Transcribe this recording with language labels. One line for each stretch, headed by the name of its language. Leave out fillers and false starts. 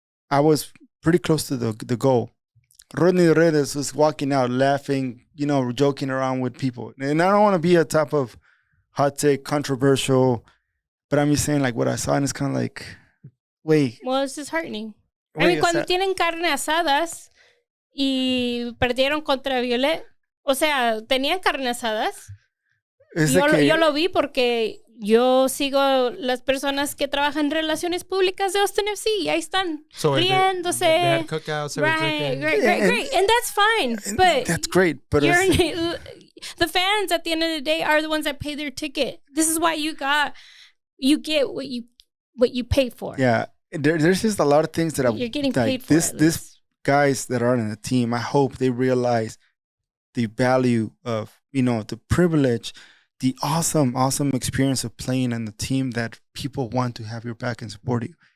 English: I was pretty close to the goal. Rodney Redes was walking out, laughing, joking around with people. And I don't want to be a type of hot take, controversial, but I'm just saying like what I saw, and it's kind of like, wait. Well, it's disheartening. I mean,
Spanish: cuando tienen carne asadas y perdieron contra Violet, o sea, tenían carne asadas. Yo lo vi porque yo sigo las personas que trabajan en relaciones públicas de Austin FC y ahí están riéndose.
English: They had cookouts, great. And that's fine. But that's great. But the fans at the end of the day are the ones that pay their ticket. This is why you get what you pay for. Yeah. There's just a lot of things that you're getting paid for. This guys that are in the team, I hope they realize the value of, the privilege, the awesome experience of playing on the team that people want to have your back and support you.